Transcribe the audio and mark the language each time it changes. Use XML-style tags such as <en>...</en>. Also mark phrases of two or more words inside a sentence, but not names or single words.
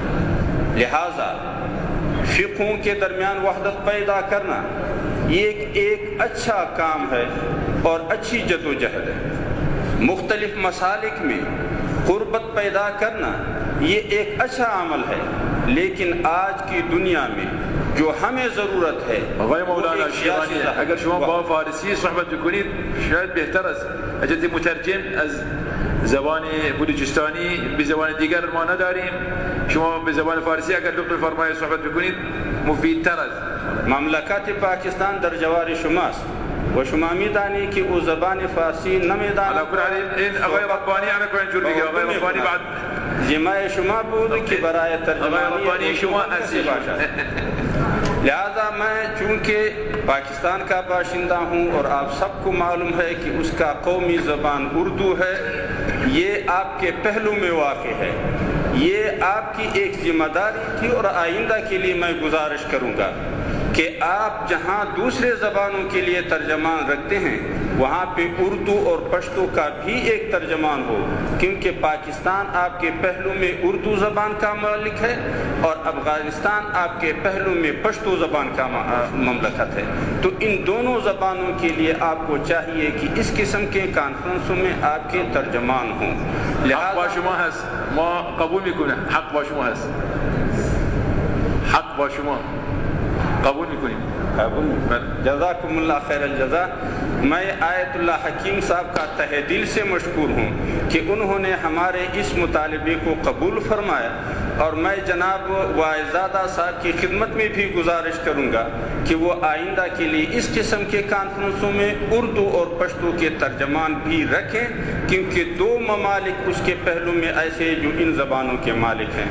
<ur>لہٰذا فقہوں کے درمیان وحدت پیدا کرنا یہ ایک اچھا کام ہے اور اچھی جدوجہد ہے۔ مختلف مسالک میں قربت پیدا کرنا یہ ایک اچھا عمل ہے، لیکن آج کی دنیا میں جو ہمیں ضرورت ہے</ur> <fa>آقای مولانا شیرانی، اگر شما با فارسی صحبت بکنید شاید بهتر است. اجازه مترجم از زبان بلوچستانی به زبان دیگر ما نداریم، شما به زبان فارسی اگر لطف فرمایید صحبت بکنید مفیدتر است. مملکت پاکستان در جوار شماست و شما میدانی که او زبان فارسی نمیداند. علی کل حال این آقای ربانی انا کو انجور دیگه آقای ربانی بعد ذمہ شما بود که برای ترجمانی شما هستی.</fa> <ur>لہذا میں چونکہ پاکستان کا باشندہ ہوں اور آپ سب کو معلوم ہے کہ اس کا قومی زبان اردو ہے، یہ آپ کے پہلو میں واقع ہے، یہ آپ کی ایک ذمہ داری تھی، اور آئندہ کے لیے میں گزارش کروں گا کہ آپ جہاں دوسرے زبانوں کے لیے ترجمان رکھتے ہیں وہاں پہ اردو اور پشتو کا بھی ایک ترجمان ہو، کیونکہ پاکستان آپ کے پہلو میں اردو زبان کا مالک ہے اور افغانستان آپ کے پہلو میں پشتو زبان کا مملکت ہے۔ تو ان دونوں زبانوں کے لیے آپ کو چاہیے کہ اس قسم کے کانفرنسوں میں آپ کے ترجمان ہوں۔</ur> <fa>حق با شما هست، ما قبول میکنیم، حق با شما هست، حق با شما قبول میکنیم.</fa> <ar>جزاکم اللہ خیر الجزا۔</ar> <ur>میں آیت اللہ حکیم صاحب کا تہ دل سے مشکور ہوں کہ انہوں نے ہمارے اس مطالبے کو قبول فرمایا، اور میں جناب واعظادہ صاحب کی خدمت میں بھی گزارش کروں گا کہ وہ آئندہ کے لیے اس قسم کے کانفرنسوں میں اردو اور پشتو کے ترجمان بھی رکھیں، کیونکہ دو ممالک اس کے پہلو میں ایسے جو ان زبانوں کے مالک ہیں۔</ur>